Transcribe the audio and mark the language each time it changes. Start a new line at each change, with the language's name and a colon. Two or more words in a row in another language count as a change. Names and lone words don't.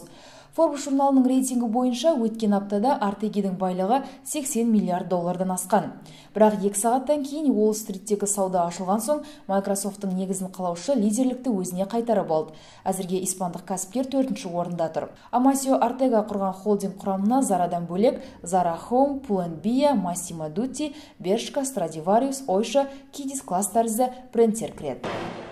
Kazakh: Forbes журналының рейтингі бойынша өткен аптада Ортеганың байлығы 80 миллиард доллардан асқан. Бірақ 2 сағаттан кейін Уолл-стриттегі сауда ашылған соң Microsoft'ың негізін қалаушы лидерлікті өзіне қайтарып алды. Әзірге испандық кәсіпкер 4-ші орында тұр. Амасио Ортега құрған холдинг құрамына Zaraдан бөлек Zara Home, Pull&Bear, Massimo Dutti, Bershka, Stradivarius, Oysho, Kidis Class тәрізді брендтер кіреді.